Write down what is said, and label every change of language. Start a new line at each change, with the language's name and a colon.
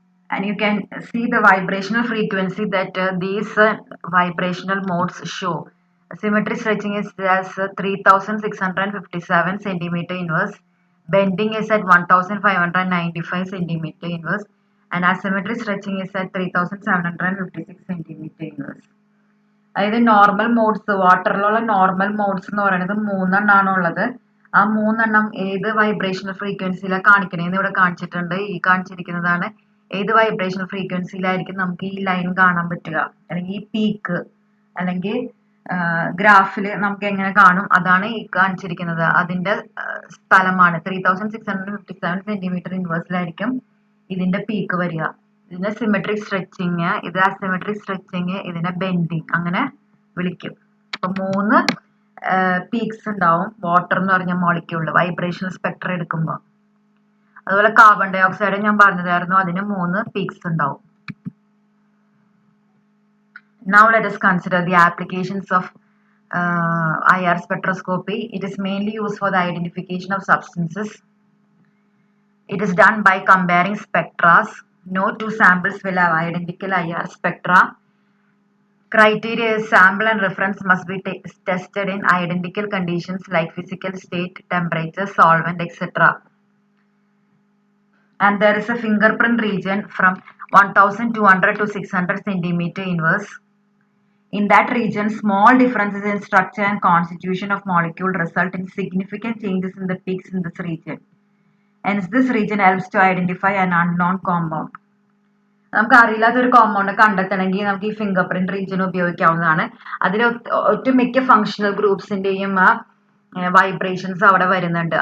English: And you can see the vibrational frequency that these vibrational modes show. Symmetric stretching is as 3657 centimeter inverse, bending is at 1595 centimeter inverse, and asymmetric stretching is at 3756 centimeter inverse.
Malayalam: അതായത് normal modes വാട്ടറിലുള്ള normal modes എന്ന് പറയുന്നത് 3 ഉള്ളത്. ആ 3 ഏത് vibrational ഫ്രീക്വൻസിയിലാണ് കാണിക്കണേന്ന് ഇവിടെ കാണിച്ചിട്ടുണ്ട്. ഈ കാണിച്ചിരിക്കുന്നതാണ് ഏത് വൈബ്രേഷണൽ ഫ്രീക്വൻസിയിലായിരിക്കും നമുക്ക് ഈ ലൈൻ കാണാൻ പറ്റുക, അല്ലെങ്കിൽ ഈ പീക്ക് അല്ലെങ്കിൽ ഗ്രാഫിൽ നമുക്ക് എങ്ങനെ കാണും, അതാണ് ഈ കാണിച്ചിരിക്കുന്നത്. അതിന്റെ സ്ഥലമാണ് 3657 സെന്റിമീറ്റർ ഇൻവേഴ്സിലായിരിക്കും ഇതിന്റെ പീക്ക് വരിക. ഇതിനെ സിമെട്രിക് സ്ട്രെച്ചിങ്, ഇത് അസിമെട്രിക് സ്ട്രെച്ചിങ്, ഇതിനെ ബെൻഡിങ് അങ്ങനെ വിളിക്കും. അപ്പൊ 3 പീക്സ് ഉണ്ടാവും വാട്ടർ എന്ന് പറഞ്ഞ മോളിക്യൂളിൽ വൈബ്രേഷണൽ സ്പെക്ട്രം എടുക്കുമ്പോൾ. അതുപോലെ കാർബൺ ഡൈ ഓക്സൈഡ് ഞാൻ പറഞ്ഞതായിരുന്നു, അതിന് 3 പീക്സ് ഉണ്ടാവും.
English: Now let us consider the applications of IR spectroscopy. It is mainly used for the identification of substances. It is done by comparing spectra. No two samples will have identical IR spectra. Criteria is sample and reference must be tested in identical conditions like physical state, temperature, solvent, etc. And there is a fingerprint region from 1200 to 600 centimeter inverse. In that region, small differences in structure and constitution of molecule result in significant changes in the peaks in this region. Hence, this region helps to identify an unknown compound.
Malayalam: നമുക്ക് അറിയില്ലാത്തൊരു compound കണ്ടെത്തണമെങ്കിൽ നമുക്ക് ഈ finger print region ഉപയോഗിക്കാവുന്നതാണ്. അതിൽ ഒട്ടുമിക്ക functional ഗ്രൂപ്പ്സിന്റെയും vibrations അവിടെ വരുന്നുണ്ട്.